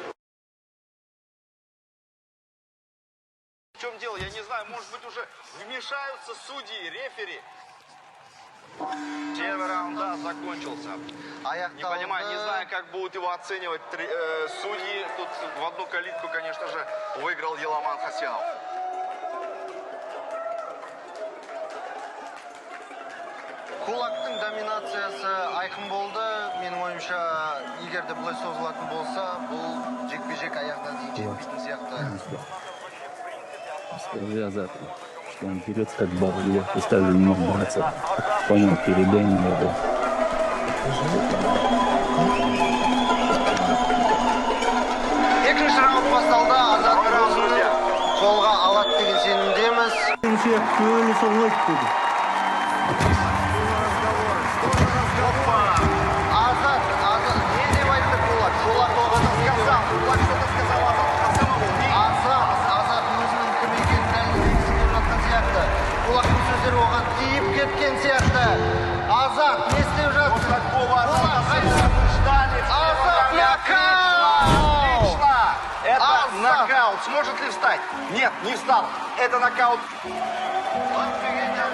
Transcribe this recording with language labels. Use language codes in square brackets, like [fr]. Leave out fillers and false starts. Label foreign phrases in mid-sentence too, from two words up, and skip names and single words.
[ru] В чем дело? Я не знаю, может быть, уже вмешаются судьи, рефери. Первый раунд, да, закончился. Не понимаю, не знаю, как будут его оценивать судьи. Тут в одну калитку, конечно же, выиграл Еламан Хасенов. [kk] Кулактың доминациясы айқын болды. Менің ойымша, егер де бұлай созылатын болса, бұл жекпе-жек аяғына дейін жетпейтін сияқты. [ru] Скажи Азату, что он берется как бабло, и также не мог драться. Понял, передай мне это. [kk] Екінші раунд басталды. Азат раундын қолға алады деген сенімдеміз. Азат, не деп айтты Кулак? Кулак оған сказал. [ru] Кулак что-то сказал [kk] Азат өзінің кім екенін дәлелдегісі келіп жатқан сияқты. Кулактың сөздері оған тиіп кеткен сияқты. Азат, не істеп жатсың? Азат, [ru] нокаут! Это нокаут. Сможет ли встать? Нет, не встал. Это нокаут.